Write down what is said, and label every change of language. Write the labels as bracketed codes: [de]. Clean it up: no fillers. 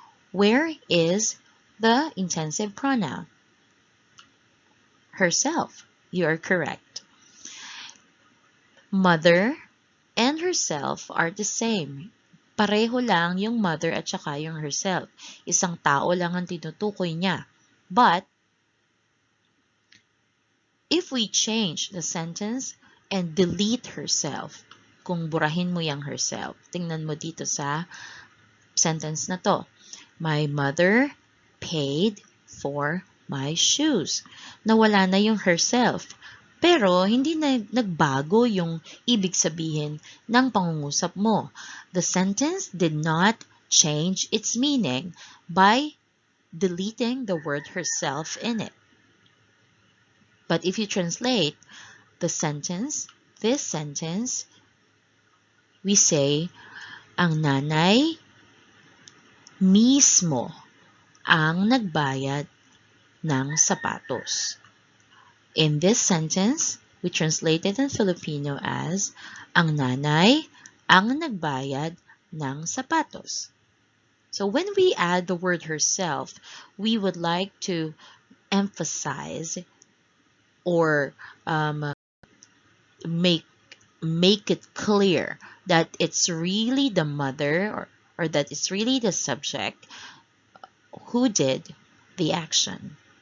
[en] Where is the intensive pronoun? Herself. You are correct. Mother and herself are the same. [tl] Pareho lang yung mother at saka yung herself. Isang tao lang ang tinutukoy niya. [en] But, if we change the sentence and delete herself, [tl] kung burahin mo yung herself, tingnan mo dito sa sentence na to. [en] My mother paid for my shoes. [tl] Nawala na yung herself. Pero, hindi na nagbago yung ibig sabihin ng pangungusap mo. [en] The sentence did not change its meaning by deleting the word herself in it. But if you translate the sentence, this sentence, we say, [tl] ang nanay mismo ang nagbayad ng sapatos. [en] In this sentence, we translate it in Filipino as, [tl] ang nanay ang nagbayad ng sapatos. [en] So when we add the word herself, we would like to emphasize or make it clear that it's really the mother or that it's really the subject who did the action.